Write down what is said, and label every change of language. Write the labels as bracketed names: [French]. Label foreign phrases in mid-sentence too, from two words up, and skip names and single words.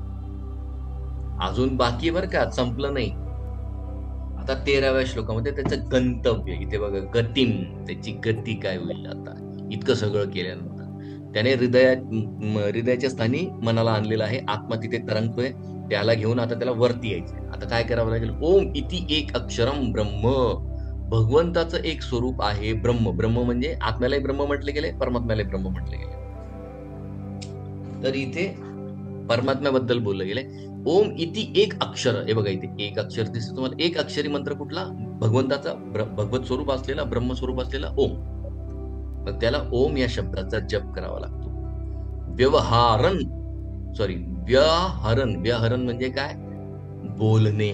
[Marathi] अजून बाकी बरं का, संपलं नाही. आता 13व्या श्लोकामध्ये त्याचं गंतव्य, इथे बघा गतिम, त्याची गती काय होईल. आता इतकं सगळं केल्यानंतर त्याने हृदयाच्या स्थानी मनाला आणलेलं आहे, आत्मा तिथे तरंगतोय, त्याला घेऊन आता त्याला वरती यायचं. आता काय करावं लागेल? [Sanskrit] ओम इति एक अक्षरम ब्रह्म. [Marathi] भगवंताचं एक स्वरूप आहे ब्रह्म. ब्रह्म म्हणजे आत्म्यालाही ब्रह्म म्हटले गेले, परमात्म्यालाही ब्रह्म म्हटले गेले. तर इथे परमात्म्याबद्दल बोललं गेलंय. [Sanskrit] ओम इति एक अक्षर. [Marathi] हे बघा इथे एक अक्षर दिसतं तुम्हाला. एक अक्षरी मंत्र कुठला? भगवंताचा, भगवत स्वरूप असलेला, ब्रह्म स्वरूप असलेला ओम. मग त्याला ओम या शब्दाचा जप करावा लागतो. व्याहरण म्हणजे काय? बोलणे.